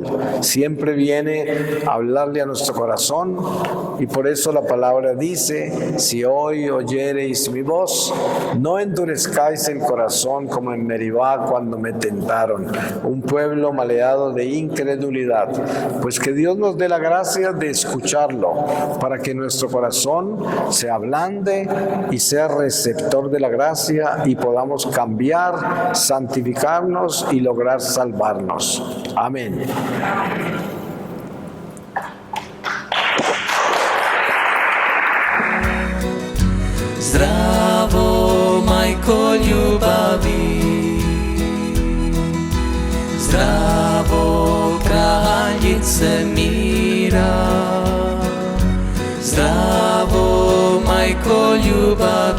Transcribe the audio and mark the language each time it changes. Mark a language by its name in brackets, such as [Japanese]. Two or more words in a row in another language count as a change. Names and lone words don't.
[Spanish] Siempre viene a hablarle a nuestro corazón y por eso la palabra dice: si hoy oyereis mi voz, no endurezcáis el corazón como en Meribá cuando me tentaron, un pueblo maleado de incredulidad. Pues que Dios nos dé la gracia de escucharlo para que nuestro corazón se ablande y sea receptor de la gracia y podamos cambiar, santificarnos y lograr salvarnos. Amén. [Croatian] Zdravo, majko ljubavi, zdravo, kraljice mira, zdravo, majko ljubavi.